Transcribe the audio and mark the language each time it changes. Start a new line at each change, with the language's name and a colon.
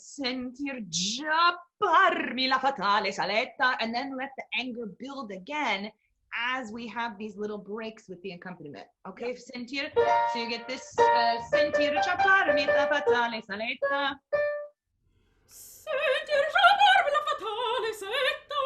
Italian: Sentir già parmi la fatale saletta.
English: And then let the anger build again as we have these little breaks with the accompaniment. Okay, sentir. So you get this.
Italian: Sentir già parmi la fatale saletta. Sentir già parmi la fatale saletta.